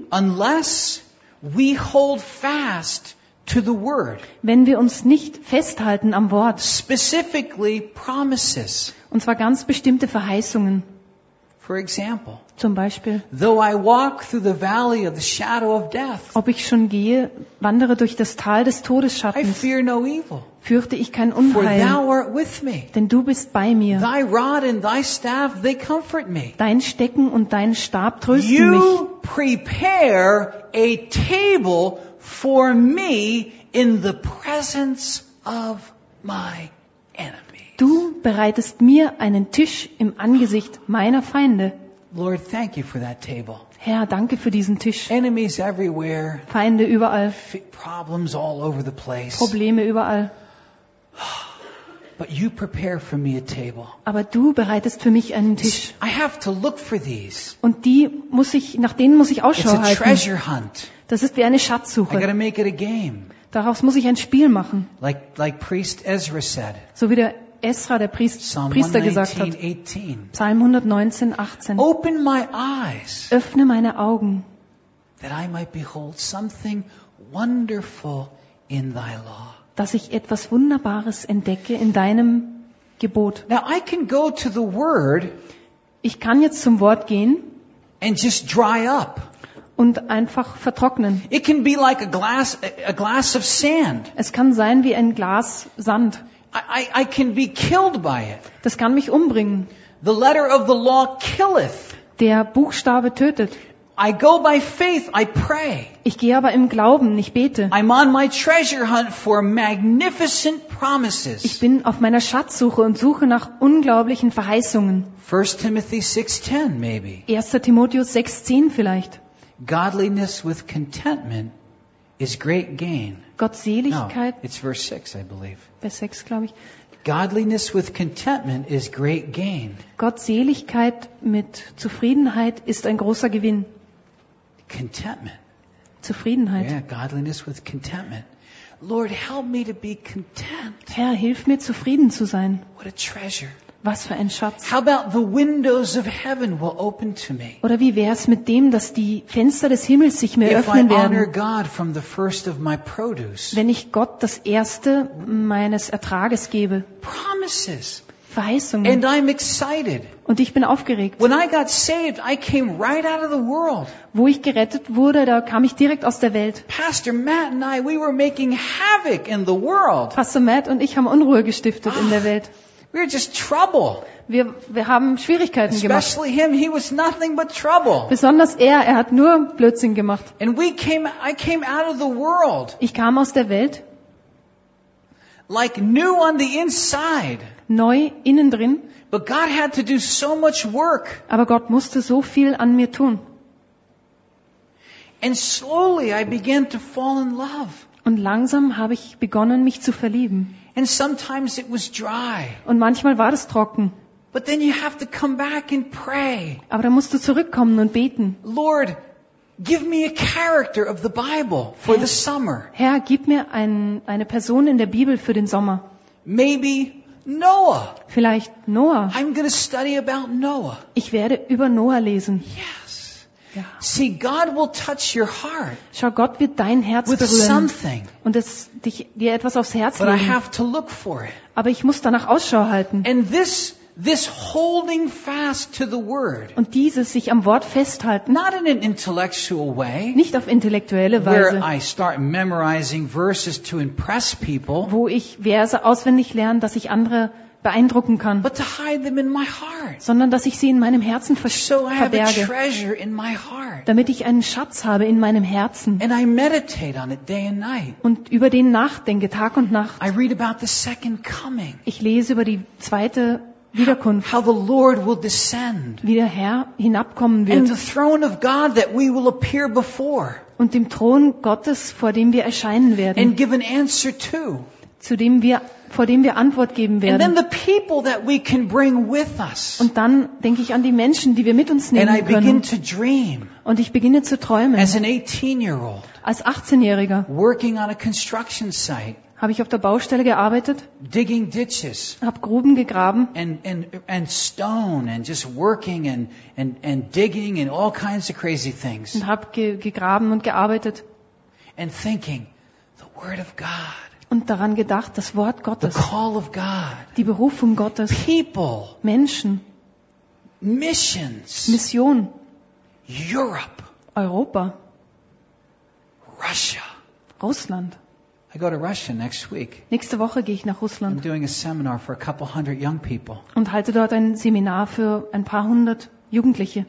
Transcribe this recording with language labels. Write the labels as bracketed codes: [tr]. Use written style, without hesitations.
[en] Unless we hold fast. To the word. [de] Wenn wir uns nicht festhalten am Wort. [en] Specifically promises. [de] Und zwar ganz bestimmte Verheißungen. [en] For example. [de] Zum Beispiel. [en] Though I walk through the valley of the shadow of death. [de] Ob ich schon gehe, wandere durch das Tal des Todesschattens. [en] I fear no evil. [de] Fürchte ich kein Unheil. [en] For thou art with me. [de] Denn du bist bei mir. [en] Thy rod and thy staff, they comfort me. [de] Dein Stecken und dein Stab trösten mich. [en] You prepare a table for me in the presence of my enemies. [de] Du bereitest mir einen Tisch im Angesicht meiner Feinde. [en] Lord, thank you for that table. [de] Herr, danke für diesen Tisch. [en] Enemies everywhere. [de] Feinde überall. [en] Problems all over the place. [de] Probleme überall. [en] But you prepare for me a table. [de] Aber du bereitest für mich einen Tisch. [en] I have to look for these. [de] Und die muss ich, nach denen muss ich Ausschau halten. [en] It's a treasure hunt. [de] Das ist wie eine Schatzsuche. [en] I gotta make it a game. [de] Daraus muss ich ein Spiel machen. [en] Like Priest Ezra said. [de] So wie der Ezra, der Priester gesagt hat. [en] Psalm 119:18. Open my eyes. [de] Öffne meine Augen. [en] That I might behold something wonderful in thy law. [de] Dass ich etwas Wunderbares entdecke in deinem Gebot. [en] Now I can go to the word. [de] Ich kann jetzt zum Wort gehen. [en] And just dry up. [de] Und einfach vertrocknen. [en] It can be like a glass of sand. [de] Es kann sein wie ein Glas Sand. [en] I can be killed by it. [de] Das kann mich umbringen. [en] The letter of the law killeth. [de] Der Buchstabe tötet. [en] I go by faith, I pray. [de] Ich gehe aber im Glauben, ich bete. [en] I'm on my treasure hunt for magnificent promises. [de] Ich bin auf meiner Schatzsuche und suche nach unglaublichen Verheißungen. [en] 1 Timothy 6:10 maybe. [de] 1. Timotheus 6:10 vielleicht. [en] Godliness with contentment is great gain. [de] Gottseligkeit. [en] No, it's verse 6, I believe. [de] Vers 6, glaube ich. [en] Godliness with contentment is great gain. [de] Gottseligkeit mit Zufriedenheit ist ein großer Gewinn. [en] Contentment. [de] Zufriedenheit. [en] Yeah, godliness with contentment. Lord, help me to be content. [de] Herr, hilf mir zufrieden zu sein. [en] What a treasure. [de] Was für ein Schatz. [en] How about the windows of heaven will open to me? [de] Oder wie wär's mit dem, dass die Fenster des Himmels sich mir öffnen werden? [en] If I honor God from the first of my produce. [de] Wenn ich Gott das erste meines Ertrages gebe. [en] Promises. [de] Verheißungen. [en] And I'm excited. [de] Und ich bin aufgeregt. [en] When I got saved, I came right out of the world. [de] Wo ich gerettet wurde, da kam ich direkt aus der Welt. [en] Pastor Matt and I, we were making havoc in the world. [de] Pastor Matt und ich haben Unruhe gestiftet in der Welt. [en] We were just trouble. [de] Wir haben Schwierigkeiten gemacht. [en] Especially him, he was nothing but trouble. [de] Besonders er hat nur Blödsinn gemacht. [en] And I came out of the world. [de] Ich kam aus der Welt. [en] Like new on the inside. [de] Neu innen drin. [en] But God had to do so much work. [de] Aber Gott musste so viel an mir tun. [en] And slowly I began to fall in love. [de] Und langsam habe ich begonnen, mich zu verlieben. [en] And sometimes it was dry. [de] Und manchmal war es trocken. [en] But then you have to come back and pray. [de] Aber dann musst du zurückkommen und beten. [en] Lord, give me a character of the Bible for the summer. [de] Herr, gib mir eine Person in der Bibel für den Sommer. [en] Maybe Noah. [de] Vielleicht Noah. [en] I'm going to study about Noah. [de] Ich werde über Noah lesen. [en] Yes. [de] Ja. [en] See, God will touch your heart. [de] Schau, Gott wird dein Herz [en] with [de] berühren. [en] With something. [de] Und es dir etwas aufs Herz [en] but [de] legen. [en] I have to look for it. [de] Aber ich muss danach Ausschau halten. [en] And this holding fast to the word. [de] Und dieses sich am Wort festhalten. [en] Not in an intellectual way. [de] Nicht auf intellektuelle Weise. [en] Where I start memorizing verses to impress people. [de] Wo ich Verse auswendig lerne, dass ich andere beeindrucken kann. [en] But to hide them in my heart. [de] Sondern dass ich sie in meinem Herzen verberge. [en] So I have a treasure in my heart. [de] Damit ich einen Schatz habe in meinem Herzen. [en] And I meditate on it day and night. [de] Und über den nachdenke Tag und Nacht. [en] I read about the second coming. [de] Ich lese über die zweite Wiederkunft. [en] How the Lord will descend. [de] Wie der Herr hinabkommen wird. [en] And the throne of God that we will appear before. [de] Und dem Thron Gottes, vor dem wir erscheinen werden. [en] And give an answer to. [de] Vor dem wir Antwort geben werden. [en] And then the people that we can bring with us. [de] Und dann denke ich an die Menschen, die wir mit uns nehmen können. [en] And I begin to dream. [de] Und ich beginne zu träumen. [en] As an 18-year-old. [de] Als 18-Jähriger. [en] Working on a construction site. [de] Habe ich auf der Baustelle gearbeitet, [en] digging ditches, [de] habe Gruben gegraben [en] and stone and just working and digging and all kinds of crazy things. [de] Und habe gegraben und gearbeitet. [en] And thinking, the word of God, [de] und daran gedacht, das Wort Gottes, [en] the call of God, [de] die Berufung Gottes, [en] people, [de] Menschen, [en] missions, [de] Mission, [en] Europe, [de] Europa, [en] Russia, [de] Russland. [en] I go to Russia next week. [de] Nächste Woche gehe ich nach Russland. [en] I'm doing a seminar for a couple hundred young people. [de] Und halte dort ein Seminar für ein paar hundert Jugendliche.